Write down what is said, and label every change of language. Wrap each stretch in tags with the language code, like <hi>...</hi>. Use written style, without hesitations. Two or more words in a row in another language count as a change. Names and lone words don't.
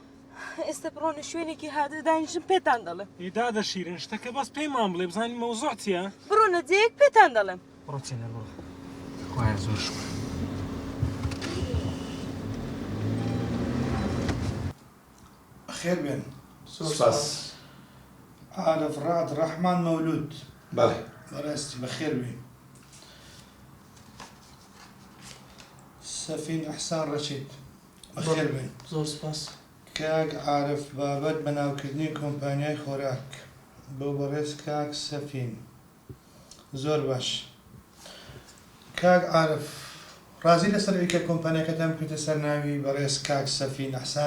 <ckb>ئێستا بڕۆنە شوێنێکی هاتە دانیشم پێتان دەڵێم. دادە شیرن شتەکە بەس پێیمان بڵێ بزانین مەوزوع چییە؟ بڕۆنە جەیەک پێتان دەڵێم. بڕۆ چێنەر بڕۆ خوایە زۆر شوە. خير بين سپاس عارف رعد رحمن مولود بەڵێ براستي بخير بين سفين احسان رشيد بخير بين زۆر سپاس كاك عارف بابت بناوكردني كومبانياي خوراك بو بريس كاك سفين زور باش كاك عارف ڕازی لەسەرەوەی کە کۆمپانیاکەتان بکەوتە سەر ناوی بەڕێز کاک سەفین ئەحسان؟</ckb>